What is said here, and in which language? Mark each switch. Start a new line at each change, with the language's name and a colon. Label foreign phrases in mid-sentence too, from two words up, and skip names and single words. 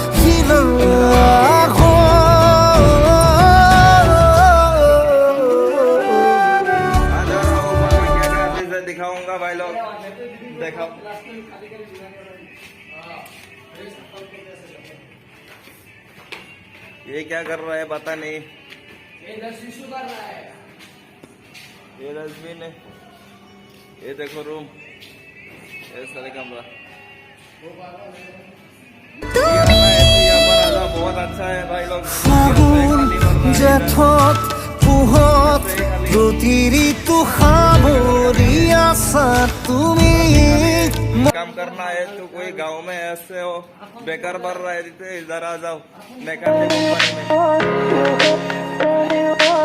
Hindi: दिखाऊंगा भाई लोग, देखो ये क्या कर रहा है पता नहीं। ये डस्टबिन है, ये देखो रूम, ये सारे कमरा बहुत अच्छा है भाई लोग।
Assamese: পোহত প্রতি ঋতু সামৰি আছা তুমি।
Hindi: काम करना है तो कोई गांव में ऐसे हो बेकार भर रहा है, इधर आ जाओ, मैं कंपनी में